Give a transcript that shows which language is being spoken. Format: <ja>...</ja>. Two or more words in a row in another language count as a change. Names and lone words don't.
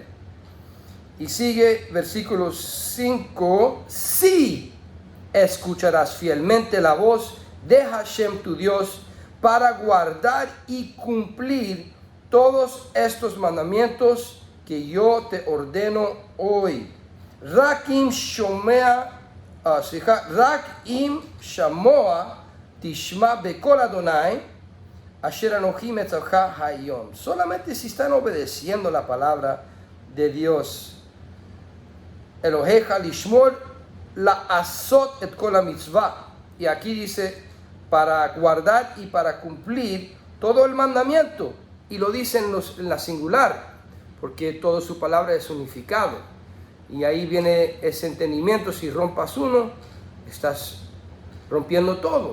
<es>Y sigue versículo 5. Si escucharás fielmente la voz de Hashem tu Dios para guardar y cumplir todos estos mandamientos que yo te ordeno hoy.</es> <he>רק אם שמוע תשמע בקול אדוני אשר אנכי מצווך היום.</he> <es>Solamente si están obedeciendo la palabra de Dios.</es> <he>אלוהיך לשמור לעשות את כל מצווה.</he> <es>Y aquí dice, para guardar y para cumplir todo el mandamiento. Y lo dice en la singular, porque toda su palabra es unificado. Y ahí viene ese entendimiento, si rompas uno, estás rompiendo todo.</es>